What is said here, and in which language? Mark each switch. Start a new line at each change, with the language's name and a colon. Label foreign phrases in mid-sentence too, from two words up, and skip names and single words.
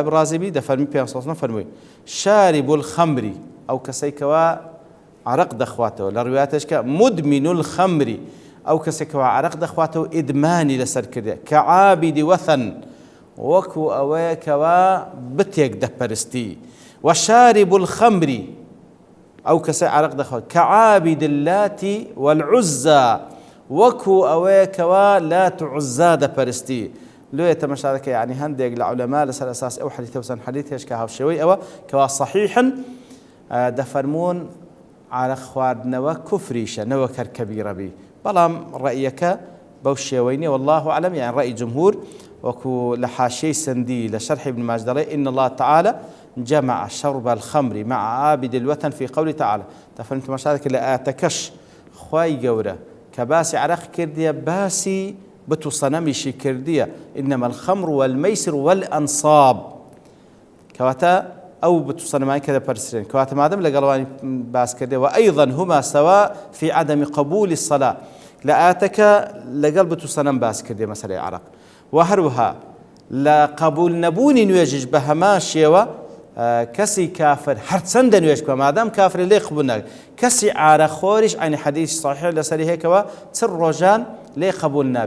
Central Kurdish: بابی ڕازی دەفەرمی پێغەمبەر
Arabic: صلی الله عەلەیهی وسەلەم
Central Kurdish: فەرمووی
Arabic: شارب الخەمر
Central Kurdish: ئەو کەسێکەوە عەرەق دەخواتەوە لە ڕوایەتێکە
Arabic: مدمن الخەمر
Central Kurdish: ئەو کەسێکەوە عەرەق دەخواتەوە ئیدمانی لەسەر کردێ کە
Arabic: عابد وەثن
Central Kurdish: وەکو ئەوەیە کەوا بتێک دەپەرستی
Arabic: وشارب الخەمر
Central Kurdish: ئەو کەسە عەرەق دەخوات کە
Arabic: عابد اللات والعزى
Central Kurdish: وەکو ئەوەیە کەوا لات و عوزا دەپەرستی. لێ تەماشا دەکەی یعنی هەندێک لە عولەما لەسەر ئەساس ئەو حەدیثە و چەند حەدیثێش کە هاوشێوەی ئەوە کەوا صەحیحن دەفەرموون عەرەق خواردنەوە کوفریشە نەوەک هەر کەبیرە بی. بەڵام ڕەئیەکە بەو شێوەی نییە
Arabic: والله أعلم يعني
Central Kurdish: ڕەئی جمهور وەکو لە حاشیەی سندی لە شەرحی ابن ماجە دەڵێ
Arabic: إن الله تعالى جمع شرب الخمر مع عابد الوثن في قوله تعالى.
Central Kurdish: تفهم تماشا دەکەی لە ئاەتەکەش خوای گەورە کە باسی عەرەق کردیە باسی بت و سەنەمیشی کردیە
Arabic: إنما الخمر والميسر والأنصاب
Central Kurdish: کەواتە ئەو بت و سەنەمانی کە دەپەرسرێن کەواتە مادەم لەگەڵەوانی باس کردێ
Arabic: وأيضا هما سواء في عدم قبول الصلاة
Central Kurdish: لە ئاەتەکە لەگەڵ بت و سەنەم باس کردێ مەسەلەی عەرەق و هەروەها لە قبول نەبوونی نوێژش بە هەمان شێوە کەسی کافر هەرچەندە نوێژ بکە مادام کافر لێ قبول ناکرێت کەسی عارەخۆریش عینی حەدیث صحیح لەسەری هەیەکەوە چل ڕۆژان لێ قبول نابێ.